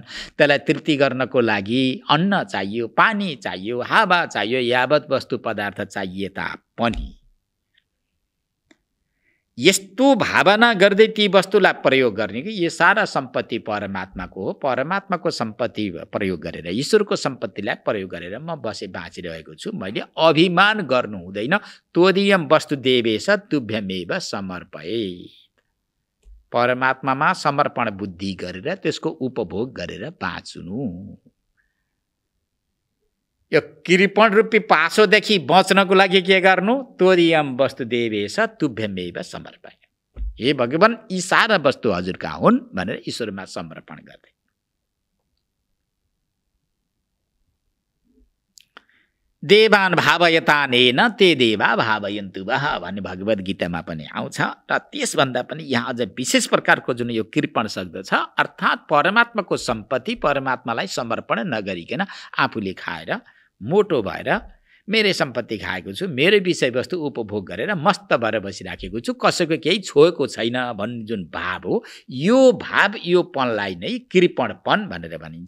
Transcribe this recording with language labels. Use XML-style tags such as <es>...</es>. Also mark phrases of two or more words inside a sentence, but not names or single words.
<ne>त्यसलाई तृप्ति गर्नको लागि अन्न चाहियो, पानी चाहियो, हावा चाहियो, यावत वस्तु पदार्थ चाहिए तापनि यस्तो भावना गर्दै ती वस्तुलाई प्रयोग गर्ने कि यो सारा सम्पत्ति परमात्माको हो, परमात्माको सम्पत्ति प्रयोग गरेर, ईश्वरको सम्पत्तिलाई प्रयोग गरेर म बाँचिरहेको छु, मैले अभिमान गर्नु हुँदैन।</ne> <sa>त्वदीयम वस्तुदेवेश तुभ्यमेव समर्पयेत्।</sa> <ne>परमात्मामा समर्पण बुद्धि गरेर त्यसको उपभोग गरेर बाँच्नु। यो कृपण रूपी पासोदेखि बच्नको लागि के गर्नु?</ne> <sa>त्वदीयम वस्तुदेवेश तुभ्यमेव समर्पय।</sa> <ne>हे भगवान, यी सारा वस्तु हजुरका हुन् भनेर ईश्वरमा समर्पण गर्दै।</ne> <sa>देवान भावयतानेन ते देवा भावयन्तु वः</sa> <ne>भन्ने भगवद् गीतामा पनि आउँछ। र त्यसभन्दा पनि यहाँ अझ विशेष प्रकारको जुन यो कृपण शब्द छ, अर्थात् परमात्माको सम्पत्ति परमात्मालाई समर्पण नगरिकन आफूले खाएर मोटो भएर मेरै सम्पत्ति खाएको छु, मेरै विषयवस्तु उपभोग गरेर मस्त भएर बसिराखेको छु, कसैको केही छोएको छैन भन्ने जुन भाव हो, यो भाव यो पनलाई नै कृपणपन भनेर भनिन्छ।</ne>